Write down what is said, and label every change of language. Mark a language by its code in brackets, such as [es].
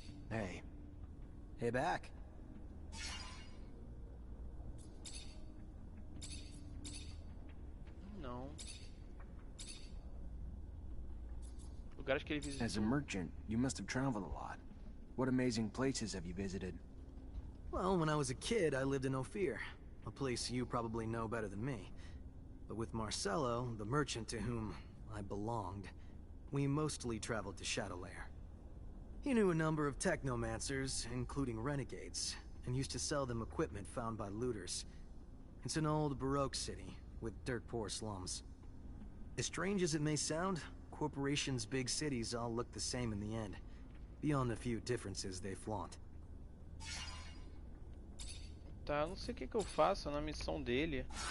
[en] Hey, back. [pt] Não. Lugares que ele visitou. [en] As a merchant, you must have traveled a lot. What amazing places have you visited? Well, when I was a kid, I lived in Ophir, a place you probably know better than me. But with Marcello, the merchant to whom I belonged, we mostly traveled to Shadowlair. He knew a number of technomancers, including renegades, and used to sell them equipment found by looters. It's an old Baroque city, with dirt-poor slums. As strange as it may sound, corporations' big cities all look the same in the end, beyond the few differences they flaunt. [pt] Tá, não sei o que eu faço na missão dele.